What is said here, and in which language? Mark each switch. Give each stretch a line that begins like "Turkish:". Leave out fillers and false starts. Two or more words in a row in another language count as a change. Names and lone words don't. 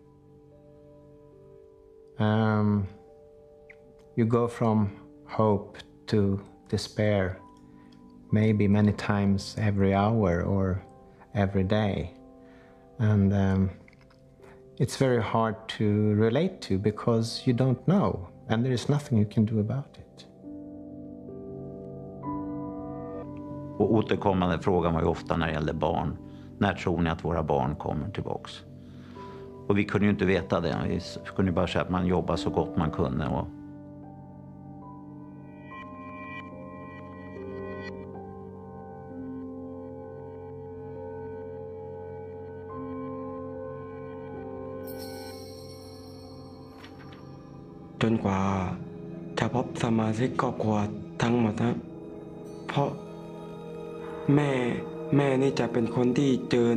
English: You go from hope to despair, maybe many times every hour or every day. And it's very hard to relate to because you don't know. and there is nothing you can do about it.
Swedish: Och återkommande frågan var ju ofta när det gällde barn. När tror ni att våra barn kommer tillbaks? Och vi kunde ju inte veta det. Vi kunde ju bara säga att man jobbar så gott man kunde. Och
Thai: จนกว่าจะพบสมาชิกครอบครัวทั้งหมดครับเพราะแม่นี่จะเป็นคนที่เจอ